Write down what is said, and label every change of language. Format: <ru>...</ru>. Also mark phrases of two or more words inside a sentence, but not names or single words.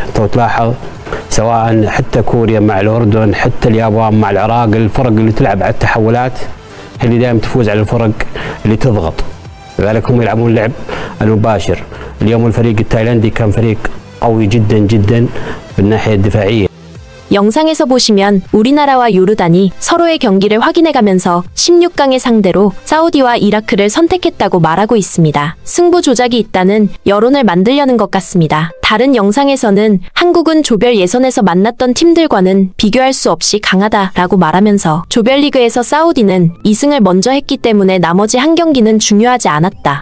<ar>تو تلاحظ سواء حتى كوريا مع الاردن حتى اليابان مع العراق، الفرق اللي تلعب على التحولات هي اللي دائما تفوز على الفرق اللي تضغط. لذلك هم يلعبون اللعب المباشر. اليوم الفريق التايلاندي كان فريق قوي جدا جدا بالناحية الدفاعية.</ar> <ko>영상에서 보시면 우리나라와 요르단이 서로의 경기를 확인해가면서 16강의 상대로 사우디와 이라크를 선택했다고 말하고 있습니다. 승부 조작이 있다는 여론을 만들려는 것 같습니다. 다른 영상에서는 한국은 조별 예선에서 만났던 팀들과는 비교할 수 없이 강하다라고 말하면서 조별리그에서 사우디는 2승을 먼저 했기 때문에 나머지 한 경기는 중요하지 않았다.</ko>